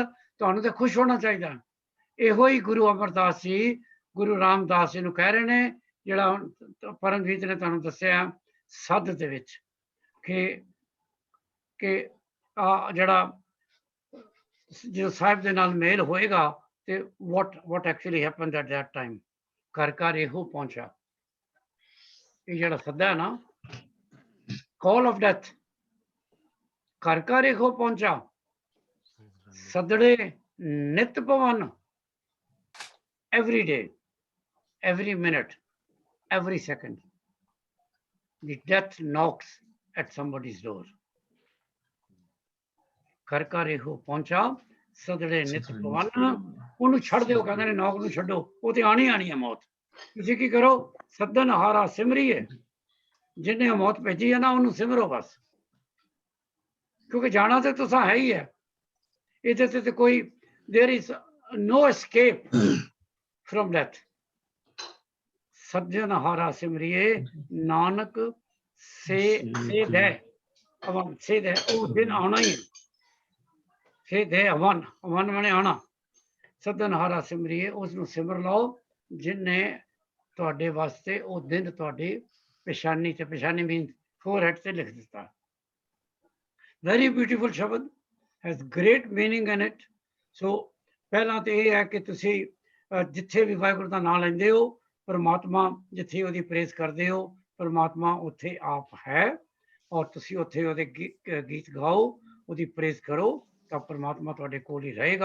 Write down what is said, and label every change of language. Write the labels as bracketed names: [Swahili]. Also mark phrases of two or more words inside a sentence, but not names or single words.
[Punjabi] ਤੁਹਾਨੂੰ ਤੇ ਖੁਸ਼ ਹੋਣਾ ਚਾਹੀਦਾ। ਇਹੋ ਹੀ ਗੁਰੂ ਅਮਰਦਾਸ ਜੀ ਗੁਰੂ ਰਾਮਦਾਸ ਜੀ ਨੂੰ ਕਹਿ ਰਹੇ ਨੇ ਜਿਹੜਾ ਪਰਮਜੀਤ ਨੇ ਤੁਹਾਨੂੰ ਦੱਸਿਆ ਸੱਧ ਦੇ ਵਿੱਚ ਕਿ ਜਿਹੜਾ ਜਦੋਂ ਸਾਹਿਬ ਦੇ ਨਾਲ ਮੇਲ ਹੋਏਗਾ ਤੇ [English] what actually happened at that time। [Punjabi] ਘਰ ਘਰ ਇਹੋ ਪਹੁੰਚਾ। ਇਹ ਜਿਹੜਾ ਸੱਦਾ ਹੈ ਨਾ [English] call of death [Punjabi] ਘਰ ਘਰ ਇਹੋ ਪਹੁੰਚਾ। ਸਦੜੇ ਨਿਤ ਪਵਨ, [English] every day, every minute, every second, the death knocks at somebody's door. [Punjabi] ਘਰ ਘਰ ਇਹੋ ਪਹੁੰਚਾ ਸਦੜੇ ਨਿਤ ਪਵਨ, ਉਹਨੂੰ ਛੱਡ ਦਿਓ, ਕਹਿੰਦੇ ਨੇ ਨੌਕ ਨੂੰ ਛੱਡੋ, ਉਹ ਤੇ ਆਣੀ ਆਣੀ ਹੈ ਮੌਤ। ਤੁਸੀਂ ਕੀ ਕਰੋ, ਸੱਦਨ ਹਾਰਾ ਸਿਮਰੀਏ, ਜਿਹਨੇ ਮੌਤ ਭੇਜੀ ਹੈ ਨਾ ਉਹਨੂੰ ਸਿਮਰੋ ਬਸ, ਕਿਉਂਕਿ ਜਾਣਾ ਤੇ ਤੁਸੀਂ ਹੈ ਹੀ ਹੈ, ਇਹਦੇ ਤੇ ਕੋਈ [English] there is no escape from death। [Punjabi] ਸੱਜਣ ਹਾਰਾ ਸਿਮਰੀਏ ਨਾਨਕ ਸੇਧ ਹੈ ਅਵਨ, ਸੇਧ ਹੈ ਉਹ ਦਿਨ ਆਉਣਾ ਹੀ ਹੈ, ਸੇਧ ਹੈ ਅਵਨ, ਅਵਨ ਮਨੇ ਆਉਣਾ। ਸੱਜਣ ਹਾਰਾ ਸਿਮਰੀਏ, ਉਸ ਨੂੰ ਸਿਮਰ ਲਓ ਜਿਹਨੇ ਤੁਹਾਡੇ ਵਾਸਤੇ ਉਹ ਦਿਨ ਤੁਹਾਡੀ ਪੇਸ਼ਾਨੀ ਤੇ, ਪੇਸ਼ਾਨੀ [English] mean forehead [Punjabi] ਤੇ ਲਿਖ ਦਿੱਤਾ। [English] very beautiful ਸ਼ਬਦ, has great meaning in it। [Punjabi] ਸੋ ਪਹਿਲਾਂ ਤੇ ਇਹ ਹੈ ਕਿ ਤੁਸੀਂ ਜਿੱਥੇ ਵੀ ਵਾਹਿਗੁਰੂ ਦਾ ਨਾਮ ਲੈਂਦੇ ਹੋ, ਪਰਮਾਤਮਾ ਜਿੱਥੇ ਉਹਦੀ ਪ੍ਰੇਜ਼ ਕਰਦੇ ਹੋ, ਪਰਮਾਤਮਾ ਉੱਥੇ ਆਪ ਹੈ, ਔਰ ਤੁਸੀਂ ਉੱਥੇ ਉਹਦੇ ਗੀਤ ਗਾਓ, ਉਹਦੀ ਪ੍ਰੇਜ਼ ਕਰੋ, ਤਾਂ ਪਰਮਾਤਮਾ ਤੁਹਾਡੇ ਕੋਲ ਹੀ ਰਹੇਗਾ।